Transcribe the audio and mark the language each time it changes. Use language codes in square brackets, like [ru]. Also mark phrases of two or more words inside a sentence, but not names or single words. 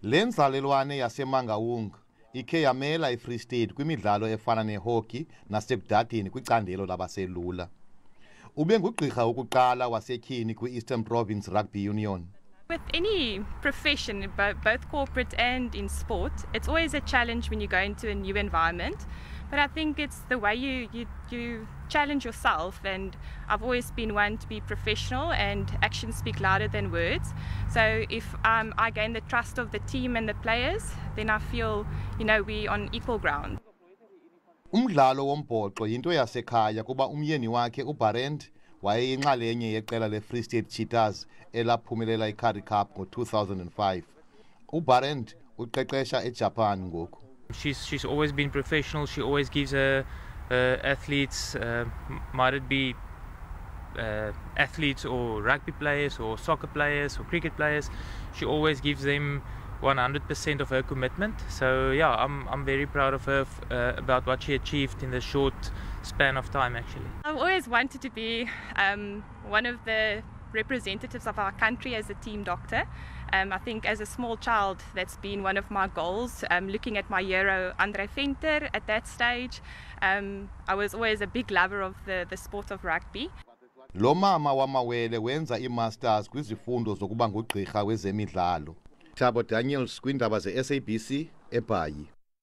[xh] Le nzalelwane yaseMangaung ikhe yamela iFree State kwimidlalo efana nehockey nasekudadeni kwicandelo labaselula. Ube ngugqirha wokuqala wasetyhini kwi-Eastern Province Rugby Union. [en] With any profession, both corporate and in sport, it's always a challenge when you go into a new environment. But I think it's the way you challenge yourself, and I've always been one to be professional, and actions speak louder than words. So if I gain the trust of the team and the players, then I feel, we're on equal ground. [xh] Umdlalo wombhoxo yinto yasekhaya kuba umyeni wakhe uBarend wayeyinxalenye yeqela leFree State Cheetahs elaphumelela iCurrie Cup ngo-2005. uBarend uqeqesha eJapan ngoku. [en] She's always been professional. She always gives her athletes, might it be athletes or rugby players or soccer players or cricket players, she always gives them 100% of her commitment. So yeah, I'm very proud of her about what she achieved in the short span of time actually. I've always wanted to be one of the representatives of our country as a team doctor. I think as a small child that's been one of my goals. Looking at my hero Andre Venter at that stage, I was always a big lover of the sport of rugby. [xh] Lo mama wamawele wenza i-masters kwizifundo zokuba ngugqirha wezemidlalo. Thabo Daniels kwindaba ze-SABC eBhayi.